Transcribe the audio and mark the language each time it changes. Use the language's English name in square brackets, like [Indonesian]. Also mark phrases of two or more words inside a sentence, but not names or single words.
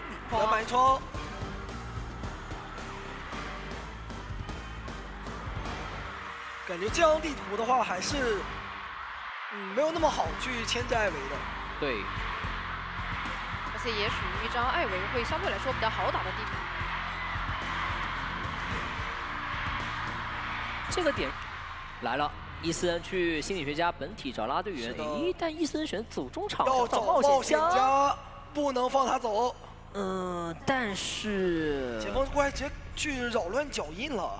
[Chinese] 兩百窗，感覺這張地圖的話，還是沒有那麼好去牽制艾維的。對。而且也屬於一張艾維會相對來說比較好打的地圖。這個點來了， 伊森去心理学家本体找拉队员，诶，但伊森选走中场，要找冒险家，不能放他走。但是前锋过来直接去扰亂脚印了。